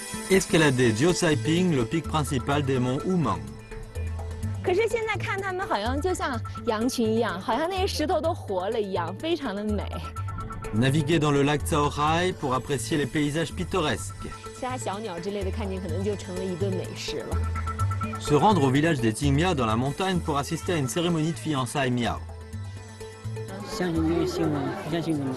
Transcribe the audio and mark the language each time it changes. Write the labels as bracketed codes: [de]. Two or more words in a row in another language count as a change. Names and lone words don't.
[fr] Escalader Jiuzhaiping, le pic principal des monts Wumang. [zh] 可是现在看他们好像就像羊群一样，好像那些石头都活了一样，非常的美。 [fr] Naviguer dans le lac Caorai pour apprécier les paysages pittoresques. [zh] 其他小鸟之类的看见可能就成了一顿美食了。 [fr] Se rendre au village des Tingmia dans la montagne pour assister à une cérémonie de fiançailles Miao. [zh] 相信这个信任，互相信任。